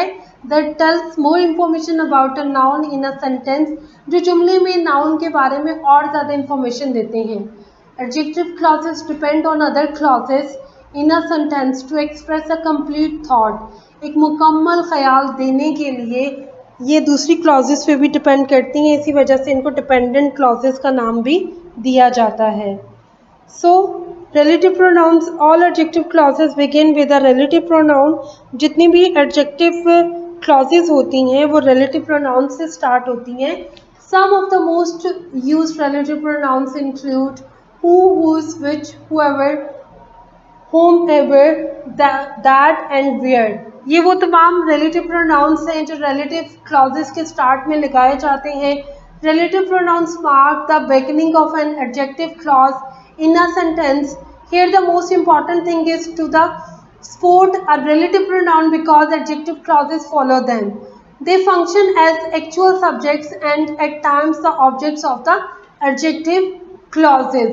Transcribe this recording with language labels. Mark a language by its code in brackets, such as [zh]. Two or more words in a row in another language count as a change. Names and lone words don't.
[en] That tells more information about a noun in a sentence, [ur] جو جملے میں ناؤن کے بارے میں اور زیادہ انفارمیشن دیتے ہیں. [en] Adjective clauses depend on other clauses in a sentence to express a complete thought, [ur] ایک مکمل خیال دینے کے لیے. یہ دوسری کلازز پہ بھی ڈیپینڈ کرتی ہیں، اسی وجہ سے ان کو [en] dependent clauses [ur] کا نام بھی دیا جاتا ہے. [en] So, relative pronouns, all adjective clauses begin with a relative pronoun। [ur] جتنی بھی [en] adjective clauses [ur] ہوتی ہیں وہ [en] relative pronouns [ur] سے سٹارٹ ہوتی ہیں. [en] Some of the most used relative pronouns include who, whose, which, whoever, whomever, that and where। [ur] یہ وہ تمام [en] relative pronouns [ur] ہیں جو [en] relative clauses [ur] کے سٹارٹ میں لگائے جاتے ہیں. [en] Relative pronouns mark the beginning of an adjective clause in a sentence। Here the most important thing is to the sport a relative pronoun because adjective clauses follow them। They function as actual subjects and at times the objects of the adjective clauses।